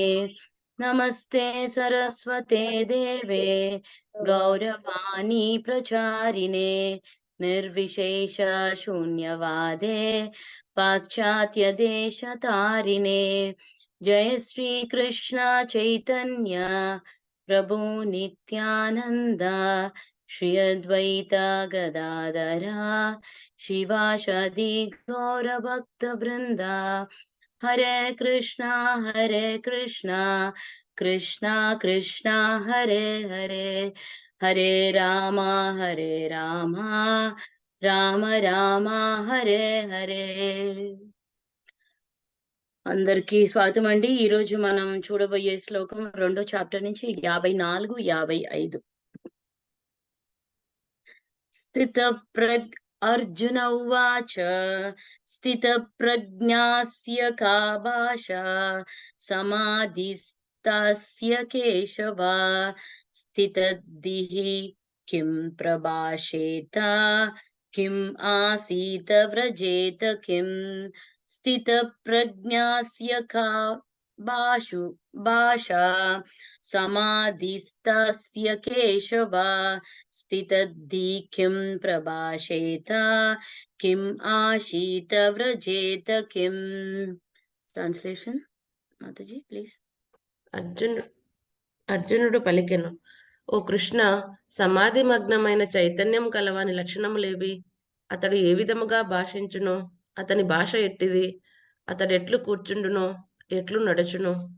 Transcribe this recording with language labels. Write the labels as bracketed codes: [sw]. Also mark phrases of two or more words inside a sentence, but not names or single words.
[sa] नमस्ते सरस्वते देवे गौरवाणी प्रचारिणे निर्विशेष शून्यवादे पाश्चात्य देश तारिणे। जय श्री कृष्ण चैतन्य प्रभु नित्यानंद, श्री अद्वैत गदाधरा शिवासादि गौर भक्त वृंदा। हरे कृष्णा कृष्णा कृष्णा हरे हरे, हरे राम राम राम हरे हरे। [te] అందరికీ స్వాగతం అండి. ఈ రోజు మనం చూడబోయే శ్లోకం 2వ చాప్టర్ నుంచి 54, 55. [sa] స్థితప్రజ్ఞ अर्जुन उवाच स्थितप्रज्ञस्य का भाषा समाधिस्तस्य केशव, स्थितधिः किं प्रभाषेत किम् आसीत व्रजेत किम्। स्थितप्रज्ञस्य का भाषा समाधिस्तस्य केशव, स्थितद्धि किं प्रभाषेत किम् आशीत व्रजेत किम्। [en] translation మాతాజీ please. [te] అర్జునుడు పలికెను, ఓ కృష్ణ, సమాధి మగ్నమైన చైతన్యం కలవాని లక్షణములేవి? అతడు ఏ విధముగా భాషించును? అతని భాష ఎట్టిది? అతడు ఎట్లు కూర్చుండును, ఎట్లు నడుచును?